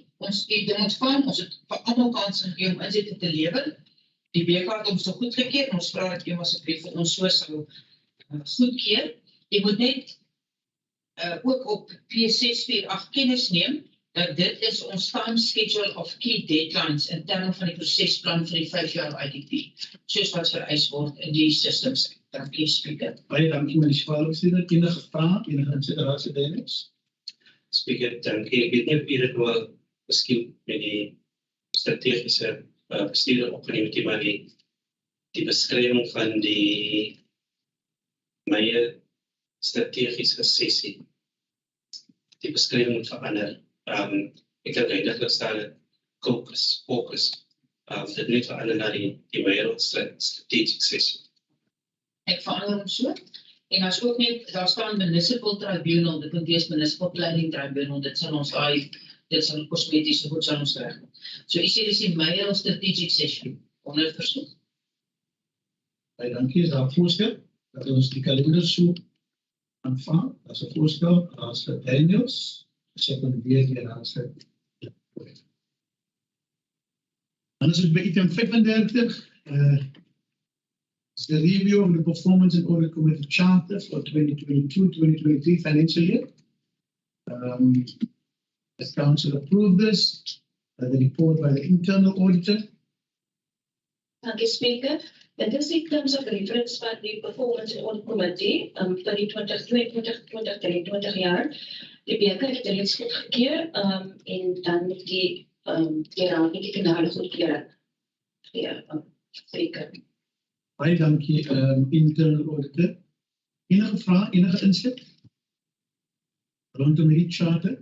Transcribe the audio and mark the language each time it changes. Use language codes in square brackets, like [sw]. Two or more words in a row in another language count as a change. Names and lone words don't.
[af] Ons het ding ontvang, ons het vir almal kans gegee om insette te lewer. Die BK het ons so goedgekeur en ons vra dat u asseblief vir ons so sou goedkeur. Jy moet net ook op P648 kennis neem dat dit is ons [en] time schedule [af] of [en] key deadlines [af] in terme van die prosesplan vir die 5 jaar IDP, soos wat vereis word in die systems. Dankie, Speaker. Baie dankie, munisipale bestuurder. Enige vrae, enige insiderasie Dennis? Speaker, dankie. Ek weet nie of u dit wel miskien met die strategiese bestuurder opgeneem het, maar die beskrywing van die my strategiese sessie, die beskrywing moet verander. Ek dink eintlik staan fokus. Dit moet verander na die my strategiese sessie. Ek verander hom so. En as ook net, daar staan [en] municipal tribunal, [af] dit moet wees [en] municipal planning tribunal, [af] dit sal ons kosmeties so goed sal ons reg. So ek sê dis die Meyer [en] strategic session, [af] onder versoek. Baie dankie, is daar 'n voorstel dat ons die kalender so aanvang, as 'n voorstel, as vir Daniels, sekondeer die raadslid. Dan is het by item [en] 35, is the review of the performance and audit committee charter for 2022-2023 financial year. The council approved this, the report by the internal auditor. [af] Dankie, Speaker. Dit is die [en] terms of reference [af] van die [en] performance and audit committee [af] vir die 2022-2023 jaar. Die BK het reeds goedgekeur en dan die raad nie die finale goedkeuring. Speaker. Baie dankie, [en] internal auditor. [af] Enige vrae, enige inset rondom die charter?